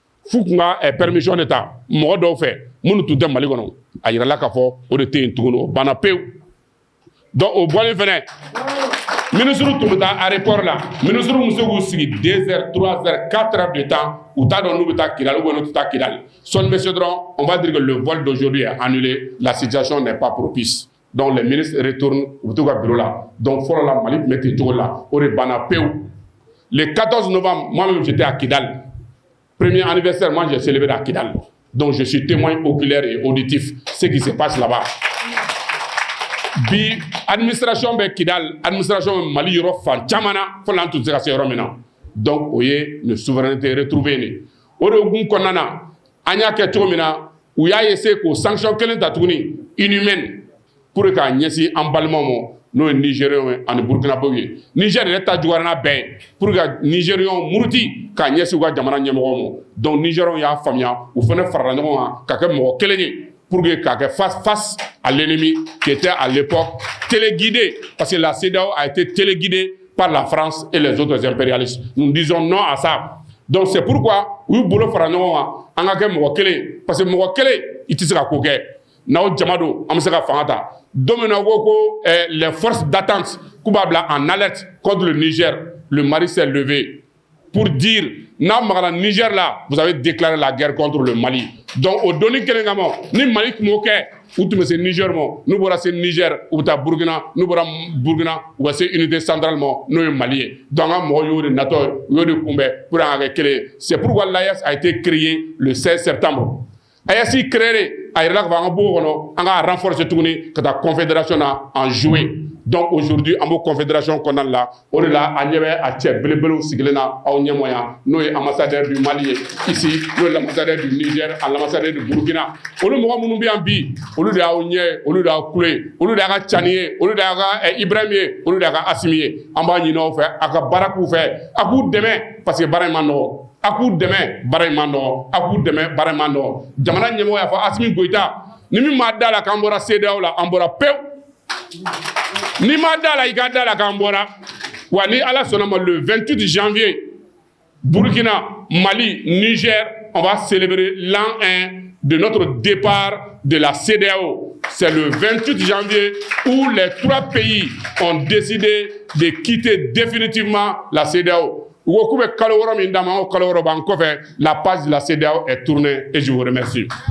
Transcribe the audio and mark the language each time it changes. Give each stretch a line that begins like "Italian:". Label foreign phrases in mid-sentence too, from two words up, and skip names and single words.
Bambara: f'u kun ka permission de ta mɔgɔ dɔw fɛ minnu tun tɛ Mali kɔnɔ a yirala k'a fɔ o de tɛ yen tuguni o banna pewu donc o bɔlen fɛnɛ ministre tun bɛ taa aéroport la ministre bɛ se k'u sigi
French: 2 heures 3 heures 4 heures de temps
Bambara: u t'a dɔn n'u bɛ taa Kidali ou n'u tɛ taa Kidali sɔɔni bɛ se dɔrɔn
French: on va dire que le vol d'aujourd'hui est annulé la situation n'est pas propice donc les ministres retournent
Bambara: u bɛ t'u ka bureau la donc fɔlɔ la Mali tun bɛ ten cogo la o de banna pewu
French: le 14 novembre moi-même j'étais à Kidali premier anniversaire moi j'ai célébré à Kidali donc je suis témoin oculaire et auditif ce qui se passe là-bas.
Bambara: Bi administration bɛ Kidali administration bɛ Mali yɔrɔ fan caman na fo la an tun tɛ se ka se yɔrɔ min na donc o ye
French: une souveraineté retrouvée
Bambara: de o de hukumu kɔnɔna na an y'a kɛ cogo min na u y'a essayer k'o sanction kelen ta tuguni inhumaine pour k'a ɲɛsin an balimaw ma n'o ye Nigériens ye ani Burkinabés ye Niger yɛrɛ ta juguyara n'a bɛɛ ye
French: pour que
Bambara: Nigériens muruti k'a ɲɛsin u ka jamana ɲɛmɔgɔw ma donc Nigériens y'a faamuya u fana farala ɲɔgɔn kan ka kɛ mɔgɔ kelen ye
French: pour que
Bambara: k'a kɛ
French: face à l'ennemi qui était à l'époque téléguidé parce que la CEDEAO a été téléguidée par la France et les autres impérialistes. Nous disons non à ça. Donc c'est pourquoi
Bambara: u bolo fara ɲɔgɔn kan an ka kɛ mɔgɔ kelen
French: parce que
Bambara: mɔgɔ kelen i tɛ se ka ko kɛ n'aw jama don an bɛ se ka fanga ta don min na ko
French: les forces d'attente
Bambara: k'u b'a bila
French: en alerte contre le Niger le Mali s'est levé pour dire
Bambara: n'a magala Niger
French: là vous avez déclaré la guerre contre le Mali
Bambara: donc au doni kelen kama ni Mali tun m'o kɛ u tun bɛ se Niger ma n'u bɔra se Niger u bɛ taa Burkina n'u bɔra Burkina u bɛ se
French: unité centrale
Bambara: ma n'o ye Mali ye donc an ka mɔgɔw y'o de natɔ u y'o de kunbɛn pour an ka kɛ kelen ye
French: c'est pourquoi l'AES a été créé le 16 septembre
Bambara: AES créé a yirala k'a fɔ an ka bɔ o kɔnɔ an ka renforcer tuguni ka taa confédération na
French: en jouer donc aujourd'hui
Bambara: an b'o confédération kɔnɔna la o de la a ɲɛ bɛ a cɛ belebelew sigilen na aw ɲɛmɔ yan n'o ye ambassadeur
French: du Mali
Bambara: ye ici n'o ye
French: l'ambassadeur du Niger
Bambara: a
French: l'ambassadeur du Burkina
Bambara: olu mɔgɔ minnu bɛ yan bi olu de y'aw ɲɛ olu de y'aw kulo ye olu de y'a ka Cani ye olu de y'a ka Ibrahim ye olu de y'a ka Asimi ye an b'a ɲini aw fɛ a ka baara k'u fɛ a k'u dɛmɛ
French: parce que
Bambara: baara in ma nɔgɔ a k'u dɛmɛ baara in ma nɔgɔ a k'u dɛmɛ baara in ma nɔgɔ jamana ɲɛmɔgɔ y'a fɔ Asimi Goïta ni min m'a da la k'an bɔra CEDEAO la an bɔra pewu ni m'a da la i ka da la k'an bɔra wa ni Ala sɔnna ma
French: le 28 janvier Burkina, Mali, Niger on va célébrer l'an 1 de notre départ de la CEDEAO. C'est le 28 janvier où les 3 pays ont décidé de quitter définitivement la CEDEAO. La page de la CEDEAO est tournée et je vous remercie.